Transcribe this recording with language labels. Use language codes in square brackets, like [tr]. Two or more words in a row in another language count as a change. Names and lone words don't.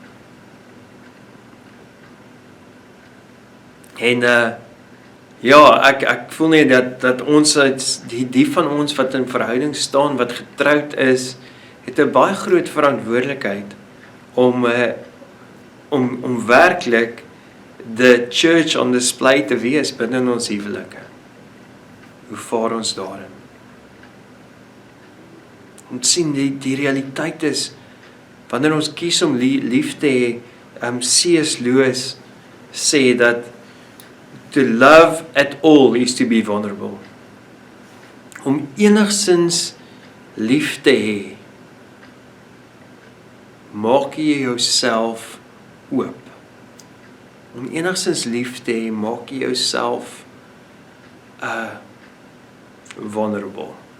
[af] En ja, ek voel nie dat ons die van ons wat in verhouding staan, wat getroud is, het 'n baie groot verantwoordelikheid om werklik [en] the church on display [af] te wees binne ons huwelike. Hoe vaar ons daarin? Om sien die realiteit is, wanneer ons kies om lief te hê, C.S. Lewis sê dat [en] to love at all is to be vulnerable. [af] Om enigsins lief te hê, maak jy jouself oop. Om enigsins lief te hê, maak jy jouself vulnerable.